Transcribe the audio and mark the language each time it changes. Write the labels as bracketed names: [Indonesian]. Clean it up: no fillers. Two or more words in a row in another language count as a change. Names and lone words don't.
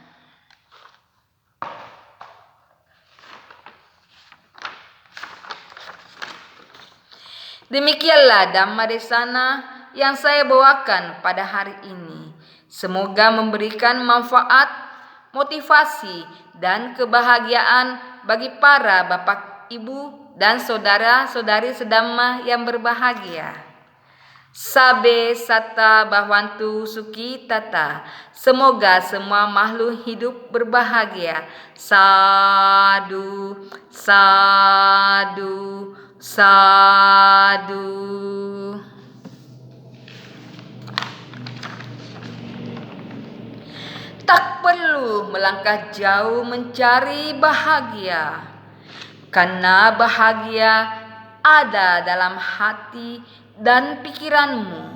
[Indonesian] Demikianlah Dhamma Desana yang saya bawakan pada hari ini. Semoga memberikan manfaat, motivasi, dan kebahagiaan bagi para bapak, ibu, dan saudara-saudari sedhamma yang berbahagia. [Pali] Sabe sata bhavantu sukhi tata. [Indonesian] Semoga semua makhluk hidup berbahagia. [Pali] Sadu, sadu, sadu. [Indonesian] Tak perlu melangkah jauh mencari bahagia, karena bahagia ada dalam hati dan pikiranmu.